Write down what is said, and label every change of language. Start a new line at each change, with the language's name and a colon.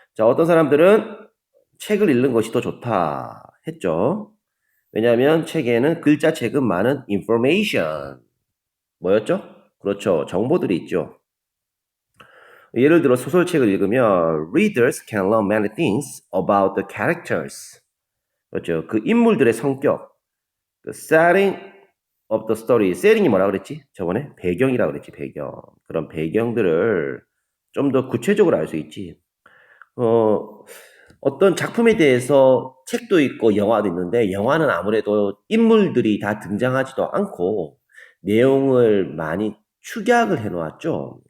Korean: 자, 어떤 사람들은 책을 읽는 것이 더 좋다 했죠. 왜냐하면 책에는 글자책은 많은 information. 뭐였죠? 그렇죠. 정보들이 있죠. 예를 들어 소설책을 읽으면
English: readers can learn many things about the characters.
Korean: 그렇죠. 그 인물들의 성격,
English: the setting of the story.
Korean: setting이 뭐라 그랬지? 저번에 배경이라 그랬지. 배경. 그런 배경들을 좀 더 구체적으로 알 수 있지. 어떤 작품에 대해서 책도 있고 영화도 있는데 영화는 아무래도 인물들이 다 등장하지도 않고 내용을 많이 축약을 해놓았죠.